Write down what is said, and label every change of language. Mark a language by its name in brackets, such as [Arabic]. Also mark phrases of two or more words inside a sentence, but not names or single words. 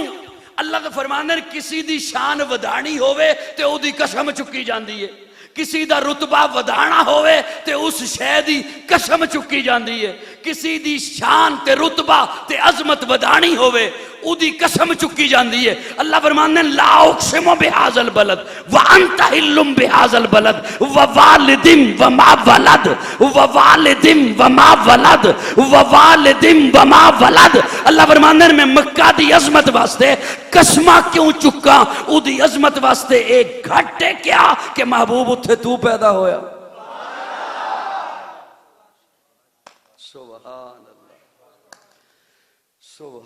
[Punjabi] اللہ تو فرماندے نے کسی دی شان ودھانی ہووے تے اودی قسم چکی جاندی ہے، کسی دا رتبہ ودھانا ہووے تے اس شے دی قسم چکی جاندی ہے، کسی دی شان تے رتبہ تے عظمت ودھانی ہووے اودی قسم چکی جاندی ہے. اللہ فرماندے نے [Arabic] لا أقسم بهذا البلد وأنت حل بهذا البلد ووالد وما ولد ووالد وما ولد ووالد وما ولد. [Punjabi] اللہ فرماندے نے میں مکہ دی عظمت واسطے قسماں کیوں چکاں? اودی عظمت واسطے اک گھٹ ہے کیا کہ محبوب اوتھے تو پیدا ہویا. [Arabic] سبحان الله، سبحان.